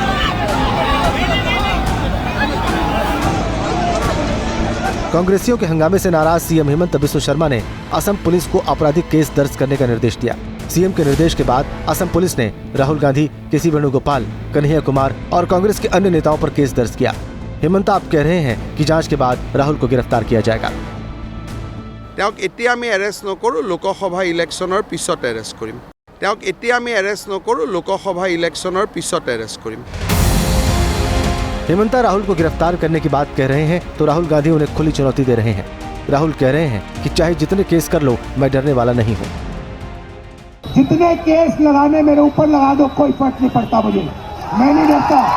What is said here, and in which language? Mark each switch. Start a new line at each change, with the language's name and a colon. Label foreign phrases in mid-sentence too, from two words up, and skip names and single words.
Hindi: कांग्रेसियों के हंगामे से नाराज सीएम हेमंत बिस्वा शर्मा ने असम पुलिस को आपराधिक केस दर्ज करने का निर्देश दिया। सीएम के निर्देश के बाद असम पुलिस ने राहुल गांधी, केसी वेणुगोपाल, कन्हैया कुमार और कांग्रेस के अन्य नेताओं पर केस दर्ज किया। हेमंता आप कह रहे हैं कि जांच के बाद राहुल को गिरफ्तार किया जाएगा।
Assamese: তেওঁক এতিয়া আমি এৰেষ্ট নকৰোঁ, লোকসভা ইলেকশ্যনৰ পিছত এৰেষ্ট কৰিম। তেওঁক এতিয়া আমি এৰেষ্ট নকৰোঁ, লোকসভা ইলেকশ্যনৰ পিছত এৰেষ্ট কৰিম।
Hindi: हेमंता राहुल को गिरफ्तार करने की बात कह रहे हैं तो राहुल गांधी उन्हें खुली चुनौती दे रहे हैं। राहुल कह रहे हैं कि चाहे जितने केस कर लो, मैं डरने वाला नहीं हूँ। जितने केस लगाने मेरे ऊपर लगा दो, कोई फर्क नहीं पड़ता मुझे। मैं नहीं डरता।